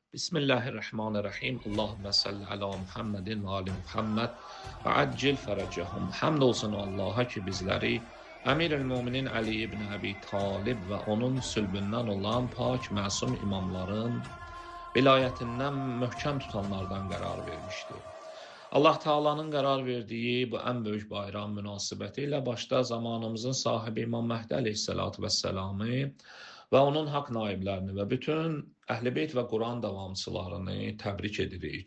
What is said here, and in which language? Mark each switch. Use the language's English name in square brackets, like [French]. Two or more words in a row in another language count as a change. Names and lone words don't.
[Arabic] Bismillahirrahmanirrahim. اللهم صل على محمد وآل محمد وعجل فرجهم. [Turkish] Hamd olsun Allah'a ki bizleri [Azerbaijani] Əmir-el-Müminin Ali ibn Əbi Talib və onun sülbündən olan pak məsum imamların vilayətindən möhkəm tutanlardan qərar vermişdir. Allah Taala'nın qərar verdiyi bu ən böyük bayram münasibəti ilə başda zamanımızın sahibi İmam Məhdi əleyhissalatu vesselamı və onun haqq naiblərini və bütün Əhl-i Beyt və Quran davamçılarını təbrik edirik.